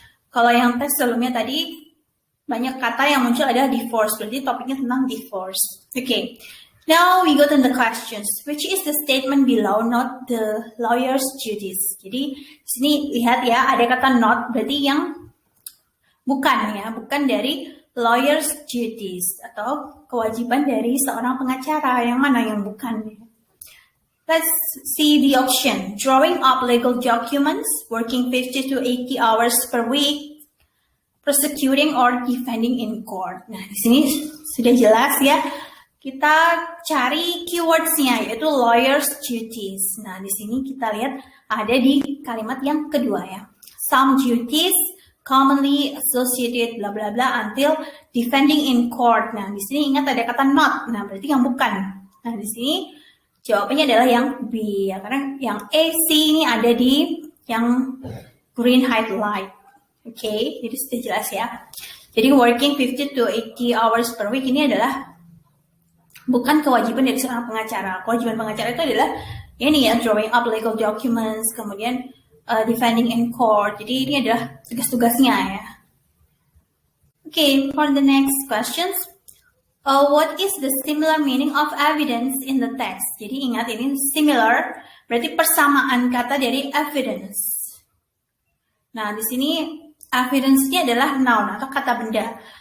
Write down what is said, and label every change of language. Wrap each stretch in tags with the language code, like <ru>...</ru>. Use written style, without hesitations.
<id>Kalau yang teks sebelumnya tadi, banyak kata yang muncul adalah divorce, berarti topiknya tentang divorce.</id> <en>Okay, now we go to the questions. Which is the statement below, not the lawyer's duties?</en> <id>Jadi, di sini lihat ya, ada kata not, berarti yang bukan ya, bukan dari lawyer's duties atau kewajiban dari seorang pengacara. Yang mana yang bukan?</id> <en>Let's see the option. Drawing up legal documents, working 50 to 80 hours per week, prosecuting or defending in court.</en> <id>Nah, di sini sudah jelas ya. Kita cari keywords-nya, yaitu lawyer's duties. Nah, di sini kita lihat ada di kalimat yang kedua ya.</id> <en>Some duties commonly associated bla bla bla until defending in court.</en> <id>Nah, di sini ingat ada kata not. Nah, berarti yang bukan. Nah, di sini jawabannya adalah yang B ya, karena yang A, C ini ada di yang green highlight. Oke, jadi sudah jelas ya. Jadi</id> <en>working 50 to 80 hours per week</en> <id>ini adalah bukan kewajiban dari seorang pengacara. Kewajiban pengacara itu adalah ini ya,</id> <en>drawing up legal documents,</en> <id>kemudian</id> <en>defending in court.</en> <id>Jadi ini adalah tugas-tugasnya ya.</id> <en>Okay, for the next questions. What is the similar meaning of evidence in the text?</en> <id>Jadi ingat ini similar, berarti persamaan kata dari evidence. Nah, di sini evidence ini adalah noun atau kata benda.</id>